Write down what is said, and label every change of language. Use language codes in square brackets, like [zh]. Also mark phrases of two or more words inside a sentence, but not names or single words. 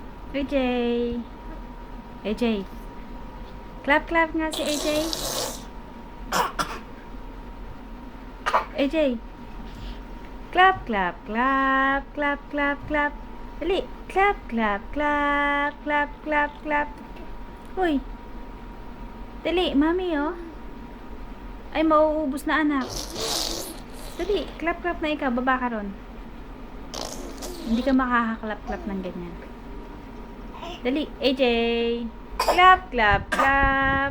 [ceb] AJ. AJ. [en] Clap, clap [ceb] nga si AJ. AJ. [en] Clap, clap, clap, clap, clap, clap. [ceb] Dali. [en] Clap, clap, clap, clap, clap, clap. [ceb] Uy. Dali, mami oh. Ay, mauubos na anak. Dali, [en] clap, clap [ceb] na ikaw. Baba ka ron. [tl] Hindi ka makakaklap-clap ng ganyan. [ceb] Dali, AJ. [en] Clap, clap, clap.